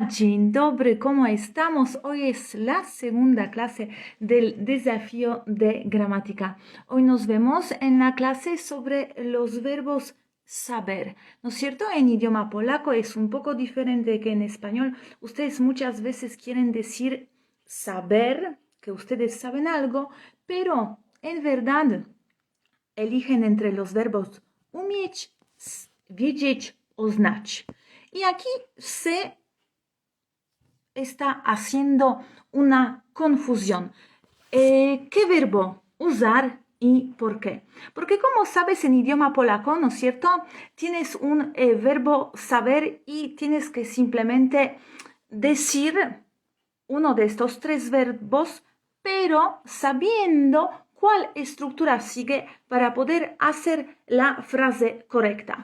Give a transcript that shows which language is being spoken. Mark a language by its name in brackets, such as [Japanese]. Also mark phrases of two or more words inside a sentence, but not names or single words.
[Polish] Dzień dobry, [Spanish] ¿cómo estamos? Hoy es la segunda clase del desafío de gramática. Hoy nos vemos en la clase sobre los verbos saber, ¿no es cierto? En idioma polaco es un poco diferente que en español. Ustedes muchas veces quieren decir saber, que ustedes saben algo, pero en verdad eligen entre los verbos [Polish] umieć, wiedzieć [Spanish] o znać. Y aquí se está haciendo una confusión. ¿Qué verbo usar y por qué? Porque como sabes en idioma polaco, ¿no es cierto? Tienes un verbo saber y tienes que simplemente decir uno de estos tres verbos, pero sabiendo cuál estructura sigue para poder hacer la frase correcta.